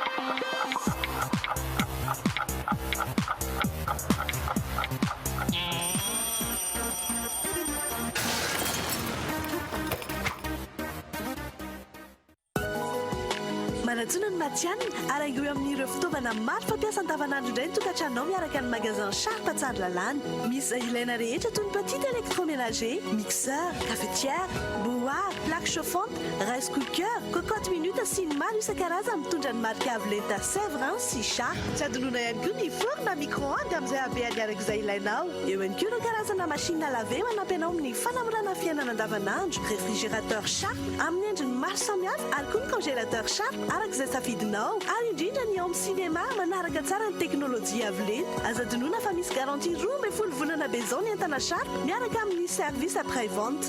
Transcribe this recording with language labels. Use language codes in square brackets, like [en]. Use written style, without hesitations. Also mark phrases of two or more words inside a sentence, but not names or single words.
[mg] ny Matianina araigo eo amin'ireo fitaovana maro fampiasa andavanandro indray ny tokantranonao miaraka ny magasin Sharp tsara lalàna. Misy ilaina rehetra toy ny [fr] petite électroménager, [mg] mixeur, cafetière, bouilloire, [fr] plaque chauffante, [en] rice cooker, [fr] cocotte minute [mg] sy ny maro isan-karazany mitondra ny marika avo lenta Sèvres sy Sharp. Tsy adonona ihany koa ny four na micro-ondes amin'izay habeany arak'izay ilainao. Eo ihany koa ireo karazana [fr] machine à laver [mg] manampy anao amin'ny fanamorana fiainana andavanandro, réfrigérateur Sharp amin'ny endriny maro samihafa ary koa ny congélateur Sharp arak'izay safidinao ary indrindra ny ao amin'ny cinéma manaraka tsara ny teknôlôjia avo lenta. Aza donona fa misy garantie 12 volana be zao ny entana Sharp miaraka amin'ny [fr] service après vente.